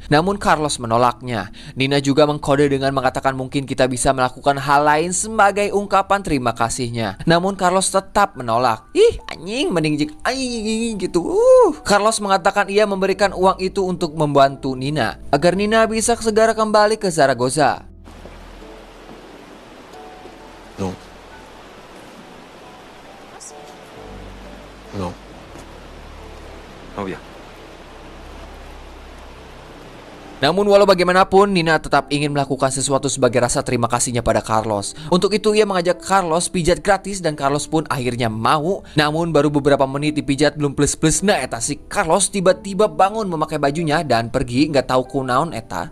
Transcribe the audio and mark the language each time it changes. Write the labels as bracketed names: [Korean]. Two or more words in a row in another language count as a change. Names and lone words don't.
[Indonesian] Namun Carlos menolaknya. Nina juga mengkode dengan mengatakan mungkin kita bisa melakukan hal lain sebagai ungkapan terima kasihnya. Namun Carlos tetap menolak. Ih anjing mending jik anjing gitu. Carlos mengatakan ia memberikan uang itu untuk membantu Nina agar Nina bisa segera kembali ke Zaragoza. [Spanish] No. No. Novia. [Indonesian] Namun walau bagaimanapun, Nina tetap ingin melakukan sesuatu sebagai rasa terima kasihnya pada Carlos. Untuk itu ia mengajak Carlos pijat gratis dan Carlos pun akhirnya mau. Namun baru beberapa menit dipijat belum plus-plus [Sundanese] nah eta [Indonesian] si Carlos tiba-tiba bangun memakai bajunya dan pergi nggak tahu [Sundanese] kunaon eta.